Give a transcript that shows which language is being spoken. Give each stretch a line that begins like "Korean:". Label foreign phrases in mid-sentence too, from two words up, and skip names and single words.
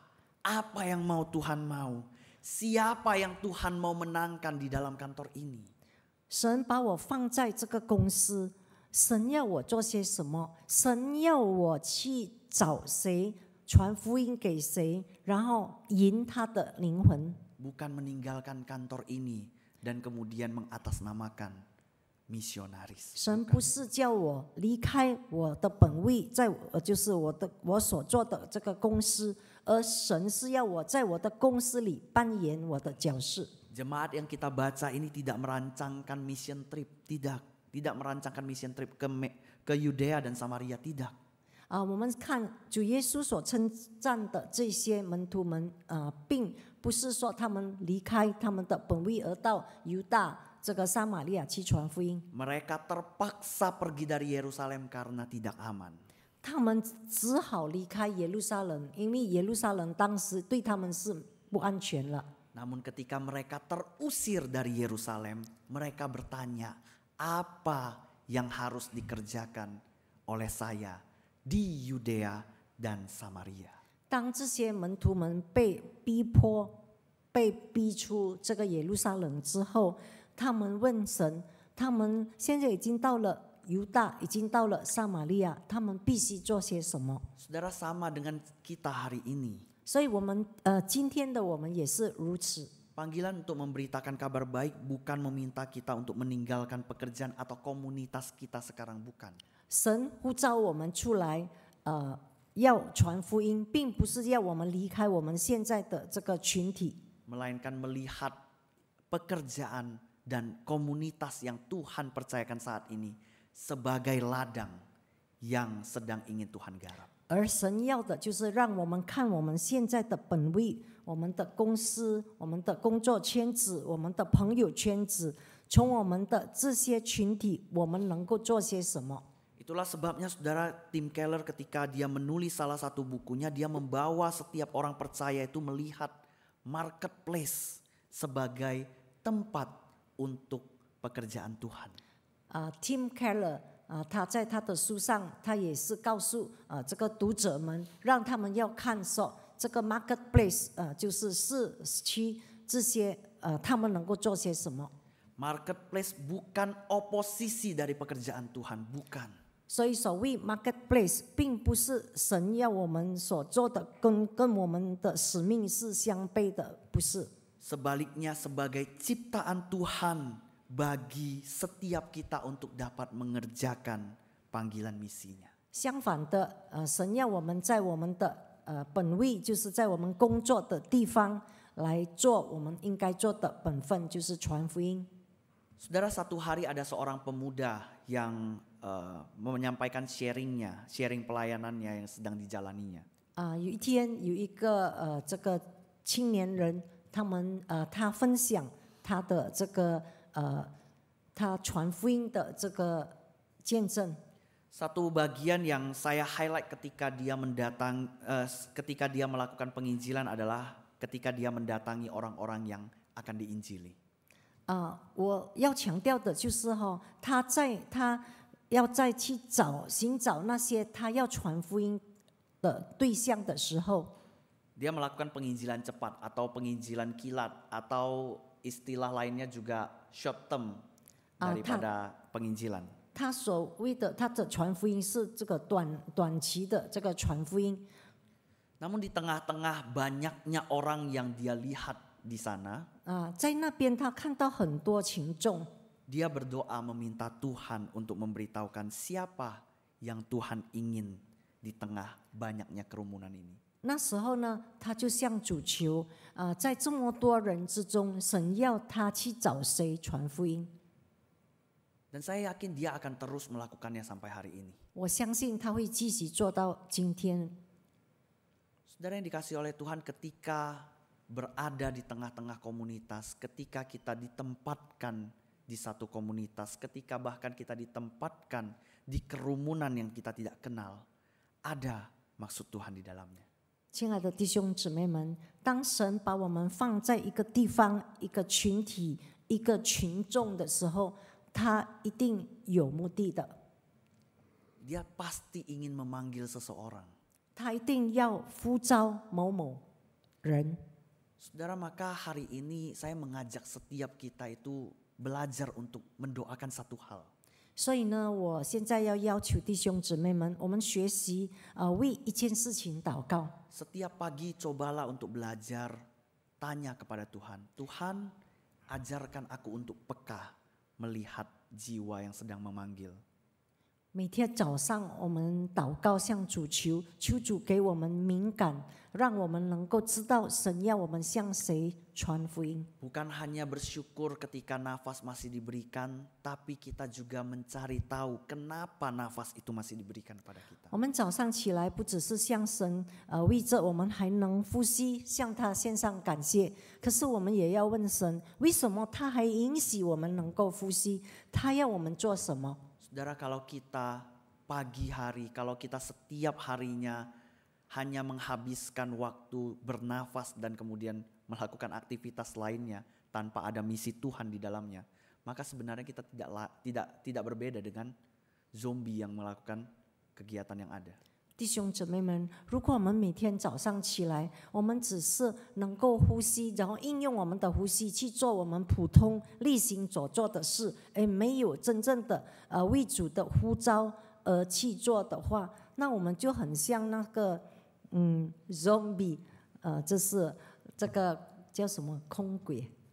Indonesian: Apa yang mau Tuhan mau? Siapa yang Tuhan mau menangkan di dalam kantor ini?
Chinese: 神把我放在这个公司，神要我做些什么？神要我去找谁，传福音给谁，然后赢他的灵魂。
Indonesian: Bukan meninggalkan kantor ini dan kemudian mengatasnamakan misionaris.
Chinese: 神不是叫我离开我的本位，就是我所做的这个公司，而神是要我在我的公司里扮演我的角色。
Indonesian: Jemaat yang kita baca ini tidak merancangkan
English: mission trip,
Indonesian: tidak merancangkan
English: mission trip
Indonesian: ke Yudea dan Samaria, tidak.
Chinese: 我们看主耶稣所称赞的这些门徒们，并不是说他们离开他们的本位而到犹大这个撒玛利亚去传福音。
Indonesian: Mereka terpaksa pergi dari Yerusalem karena tidak aman.
Chinese: 他们只好离开耶路撒冷，因为耶路撒冷当时对他们是不安全了。
Indonesian: Namun ketika mereka terusir dari Yerusalem, mereka bertanya, apa yang harus dikerjakan oleh saya di Yudea dan Samaria?
Chinese: 当这些门徒们被逼迫、被逼出这个耶路撒冷之后，他们问神：他们现在已经到了犹大，已经到了撒玛利亚，他们必须做些什么？
Indonesian: Saudara, sama dengan kita hari ini.
Chinese: 所以我们今天的我们也是如此。
Indonesian: Panggilan untuk memberitakan kabar baik bukan meminta kita untuk meninggalkan pekerjaan atau komunitas kita sekarang, bukan.
Chinese: 神呼召我们出来，要传福音，并不是要我们离开我们现在的这个群体，
Indonesian: Melainkan melihat pekerjaan dan komunitas yang Tuhan percayakan saat ini sebagai ladang yang sedang ingin Tuhan garap.
Chinese: 而神要的就是让我们看我们现在的本位，我们的公司、我们的工作圈子、我们的朋友圈子，从我们的这些群体，我们能够做些什么。
Indonesian: Itulah sebabnya saudara, Tim Keller ketika dia menulis salah satu bukunya, dia membawa setiap orang percaya itu melihat marketplace sebagai tempat untuk pekerjaan Tuhan.
Chinese: Tim Keller 他在他的书上，他也是告诉这个读者们，让他们要看说这个 marketplace 就是市区这些他们能够做些什么。
Indonesian: Marketplace bukan oposisi dari pekerjaan Tuhan, bukan.
Chinese: 所以所谓 marketplace 并不是神要我们所做的跟我们的使命是相悖的，不是。
Indonesian: Sebaliknya sebagai ciptaan Tuhan bagi setiap kita untuk dapat mengerjakan panggilan misinya.
Chinese: 相反的，神要我们在我们的本位，就是在我们工作的地方来做我们应该做的本分，就是传福音。
Indonesian: Saudara, satu hari ada seorang pemuda yang menyampaikan sharing pelayanannya yang sedang dijalaninya.
Chinese: 有一天有一个这个青年人，他分享他的这个他传福音的这个见证。
Indonesian: Satu bagian yang saya highlight ketika dia melakukan penginjilan adalah ketika dia mendatangi orang-orang yang akan diinjili.
Chinese: 我要强调的就是他要再去寻找那些他要传福音的对象的时候，
Indonesian: Dia melakukan penginjilan cepat atau penginjilan kilat atau istilah lainnya juga
English: short term
Indonesian: daripada penginjilan.
Chinese: 他所谓的他的传福音是这个短期的这个传福音。
Indonesian: Namun di tengah-tengah banyaknya orang yang dia lihat di sana,
Chinese: 在那边他看到很多群众，
Indonesian: dia berdoa meminta Tuhan untuk memberitahukan siapa yang Tuhan ingin di tengah banyaknya kerumunan ini.
Chinese: 那时候呢，他就向主求，在这么多人之中，神要他去找谁传福音。
Indonesian: Dan saya yakin dia akan terus melakukannya sampai hari ini.
Chinese: 我相信他会继续做到今天。
Indonesian: Saudara yang dikasihi oleh Tuhan, ketika berada di tengah-tengah komunitas, ketika kita ditempatkan di satu komunitas, ketika bahkan kita ditempatkan di kerumunan yang kita tidak kenal, ada maksud Tuhan di dalamnya.
Chinese: 亲爱的弟兄姊妹们，当神把我们放在一个地方、一个群体、一个群众的时候，他一定有目的的。
Indonesian: Dia pasti ingin memanggil seseorang.
Chinese: 他一定要呼召某某人。
Indonesian: Saudara, maka hari ini saya mengajak setiap kita itu belajar untuk mendoakan satu hal.
Chinese: 所以呢，我现在要求弟兄姊妹们，我们学习为一件事情祷告。
Indonesian: Setiap pagi cobalah untuk belajar, tanya kepada Tuhan. Tuhan, ajarkan aku untuk peka melihat jiwa yang sedang memanggil.
Chinese: 每天早上我们祷告向主求，求主给我们敏感，让我们能够知道神要我们向谁传福音。
Indonesian: Bukan hanya bersyukur ketika nafas masih diberikan, tapi kita juga mencari tahu kenapa nafas itu masih diberikan pada kita.
Chinese: 我们早上起来，不只是向神为着我们还能呼吸，向他献上感谢，可是我们也要问神，为什么他还允许我们能够呼吸？他要我们做什么？
Indonesian: Saudara, kalau kita pagi hari, kalau kita setiap harinya hanya menghabiskan waktu bernafas dan kemudian melakukan aktivitas lainnya tanpa ada misi Tuhan di dalamnya, maka sebenarnya kita tidak berbeda dengan zombie yang melakukan kegiatan yang ada.
Chinese: 弟兄姊妹们，如果我们每天早上起来，我们只是能够呼吸，然后应用我们的呼吸去做我们普通例行所做的事，而没有真正的为主的呼召而去做的话，那我们就很像那个zombie，这是这个叫什么空鬼？